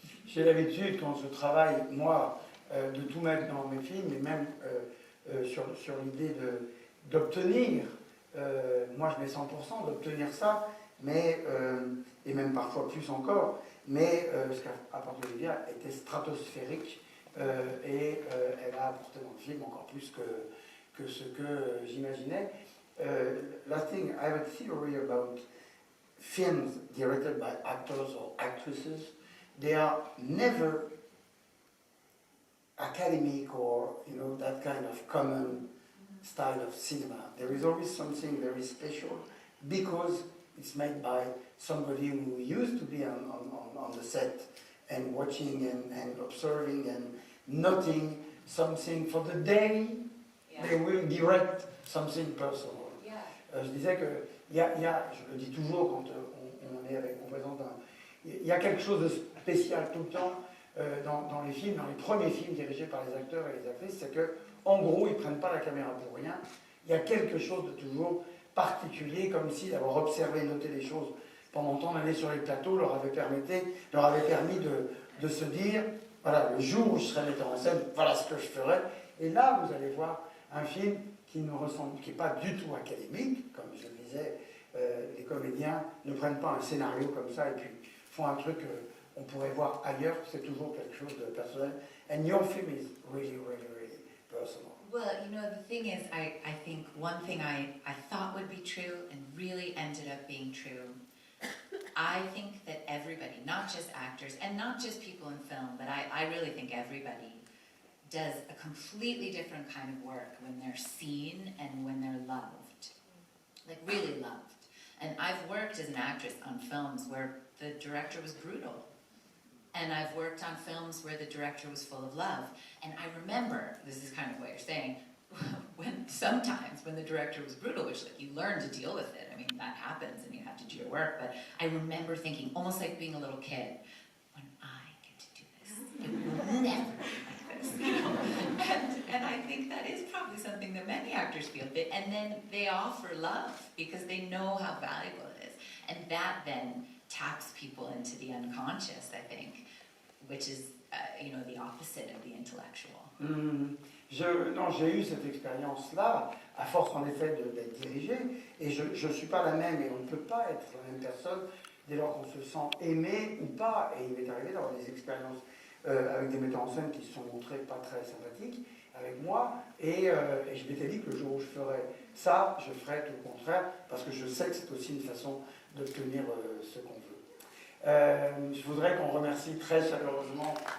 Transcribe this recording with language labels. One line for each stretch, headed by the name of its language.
French: J'ai l'habitude, quand je travaille, moi, de tout mettre dans mes films, et même sur l'idée d'obtenir, moi je mets 100%, d'obtenir ça, mais, et même parfois plus encore, mais ce qu'a apporté Olivia était stratosphérique, et elle a apporté dans le film encore plus que ce que j'imaginais.
English: Last thing, I have a theory about films directed by actors or actresses. They are never academic or, you know, that kind of common style of cinema. There is always something very special because it's made by somebody who used to be on the set and watching and observing and noting something for the day. Yeah. They will direct something personal. Yeah.
French: Je disais que je le dis toujours quand on présente il y a quelque chose de spécial tout le temps dans les films, dans les premiers films dirigés par les acteurs et les actrices, c'est que en gros ils prennent pas la caméra pour rien. Il y a quelque chose de toujours particulier, comme si d'avoir observé, noté les choses pendant tant d'années sur les plateaux leur avait permis de se dire, voilà, le jour où je serai metteur en scène, voilà ce que je ferai. Et là, vous allez voir un film qui n'est pas du tout académique, comme je le disais, les comédiens ne prennent pas un scénario comme ça et puis font un truc qu'on pourrait voir ailleurs, c'est toujours quelque chose de personnel.
English: And your film is really, really, really personal. Well, you know, the thing is, I think one thing I thought would be true and really ended up being true. I think that everybody, not just actors and not just people in film, but I really think everybody does a completely different kind of work when they're seen and when they're loved. Like really loved. And I've worked as an actress on films where the director was brutal. And I've worked on films where the director was full of love. And I remember, this is kind of what you're saying, sometimes when the director was brutal, which like you learn to deal with it. I mean, that happens and you have to do your work. But I remember thinking, almost like being a little kid, when I get to do this, it will never be like this. You know? And I think that is probably something that many actors feel. And then they offer love because they know how valuable it is. And that then taps people into the unconscious, I think, which is, you know, the opposite of the intellectual.
French: Non, j'ai eu cette expérience-là, à force en effet d'être dirigé, et je ne suis pas la même, et on ne peut pas être la même personne dès lors qu'on se sent aimé ou pas. Et il m'est arrivé d'avoir des expériences avec des metteurs en scène qui se sont montrés pas très sympathiques avec moi, et je m'étais dit que le jour où je ferais ça, je ferais tout le contraire, parce que je sais que c'est aussi une façon d'obtenir ce qu'on veut. Je voudrais qu'on remercie très chaleureusement